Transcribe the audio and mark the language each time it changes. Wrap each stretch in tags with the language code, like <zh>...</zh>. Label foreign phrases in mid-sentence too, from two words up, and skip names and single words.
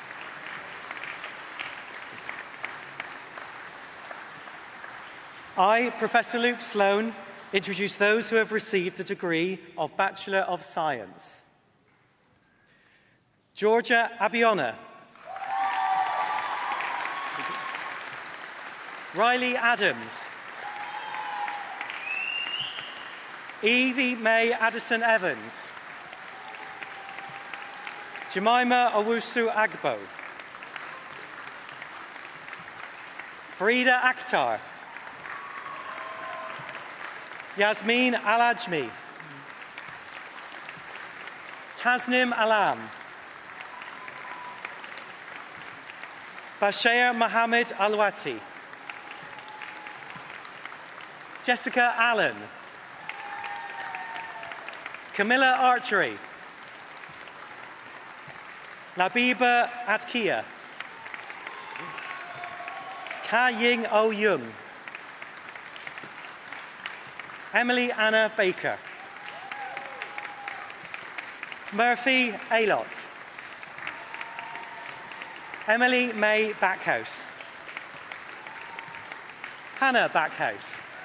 <en>I, Professor Luke Sloan, introduce those who have received the degree of Bachelor of Science. Georgia Abiona. Riley Adams. Evie May Addison Evans. Jemima Owusu Agbo. Farida Akhtar. Yasmin Al-Ajmi. Tasnim Alam. Bashir Mohammed Alwati. Jessica Allen. Camilla Archery. Labiba Atkia. Ka Ying Oh Yung. Emily Anna Baker. Murphy Aylott. Emily May Backhouse. Hannah Backhouse.</en>